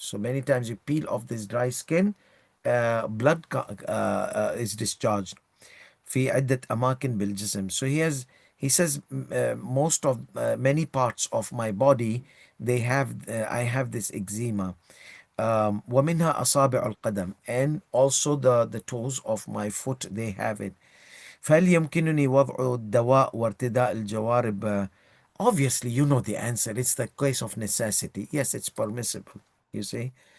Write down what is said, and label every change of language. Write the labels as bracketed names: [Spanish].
[English] So many times you peel off this dry skin, blood is discharged [Arabic] في عدة أماكن بالجسم. [English] So he says most of many parts of my body, I have this eczema. [Arabic] ومنها أصابع القدم, [English] and also the toes of my foot, they have it. [Arabic] فهل يمكنني وضع الدواء وارتداء الجوارب? [English] Obviously, you know the answer. It's the case of necessity. Yes, it's permissible. You see.